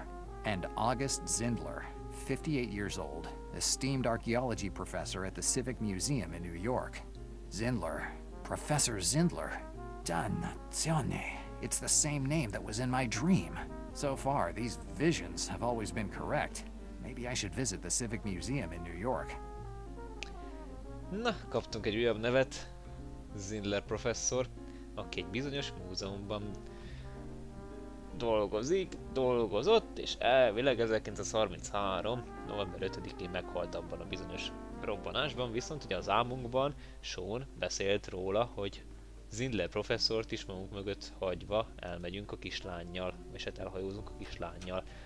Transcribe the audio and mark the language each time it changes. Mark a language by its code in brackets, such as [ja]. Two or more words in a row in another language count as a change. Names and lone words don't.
[en] And August Zindler, 58 years old, esteemed archaeology professor at the Civic Museum in New York. Zindler, Professor Zindler. [it] Dannazione. [en] It's the same name that was in my dream. So far, these visions have always been correct. Maybe I should visit the Civic Museum in New York. [hu] Na, kaptunk egy újabb nevet. Zindler professzor, aki egy bizonyos múzeumban dolgozott, és elvileg 1933. november 5-én meghalt abban a bizonyos robbanásban, viszont ugye az álmunkban Sean beszélt róla, hogy Zindler professzort is magunk mögött hagyva elmegyünk a kislánnyal, és hát elhajózunk a kislánnyal.